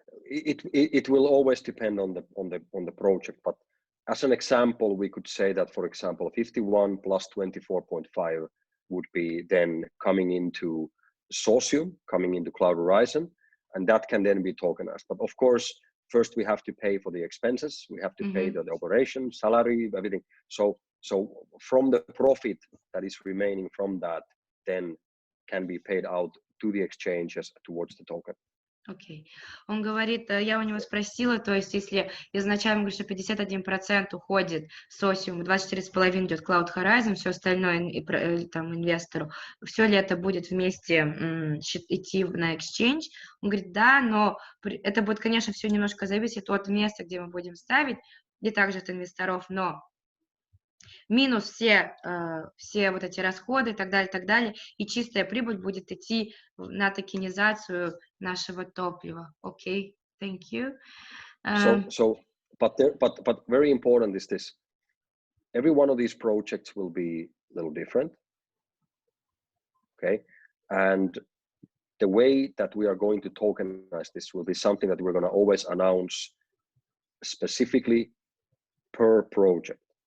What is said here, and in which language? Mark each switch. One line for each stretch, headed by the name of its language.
English: It will always depend on the project, but as an example, we could say that, for example, 51 plus 24.5 would be then coming into Socium, coming into Cloud Horizon, and that can then be tokenized. But of course, first we have to pay for the expenses, we have to pay the operation, salary, everything. So from the profit that is remaining from that, then can be paid out to the exchanges towards the token.
Russian: Окей. Он говорит, я у него спросила, то есть если изначально говорит, что 51% уходит Socium, 24,5% идет Cloud Horizon, все остальное там инвестору, все ли это будет вместе идти на exchange? Он говорит, да, но это будет, конечно, все немножко зависеть от места, где мы будем ставить, и также от инвесторов, но минус все вот эти расходы и так далее, и чистая прибыль будет идти на токенизацию нашего топлива.
English: Okay, thank you. But very important is this. Every one of these projects will be a little different. Okay, and the way that we are going to tokenize this will be something that we're going to always announce specifically per project.